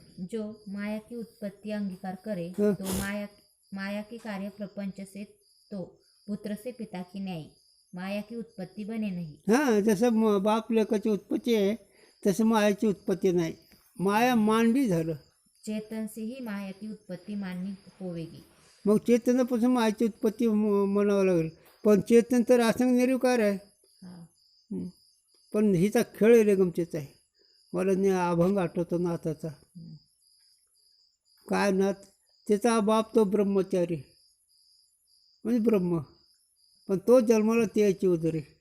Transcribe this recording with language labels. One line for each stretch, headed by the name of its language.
Hindi: जो माया की उत्पत्ति अंगीकार करे तो माया की कार्य प्रपंच से तो पुत्र से पिता की न्यायी माया की उत्पत्ति बने नहीं.
Marathi: हां, जसं बाप लेकाची उत्पत्ती आहे तसं मायाची उत्पत्ती नाही. माया मांडली झालं.
Hindi: चेतन से ही माया की उत्पत्ति माननी होवेगी.
Marathi: मग चेतनापासून मायाची उत्पत्ती म्हणावं लागेल. पण चेतन तर असंग निर्विकार आहे. पण हिचा खेळ रे गमतीचा आहे. मला अभंग आठवतो नाथाचा. काय नाथ, त्याचा बाप तो ब्रह्मचारी म्हणजे ब्रह्म, पण तो जन्माला त्याची उदरी.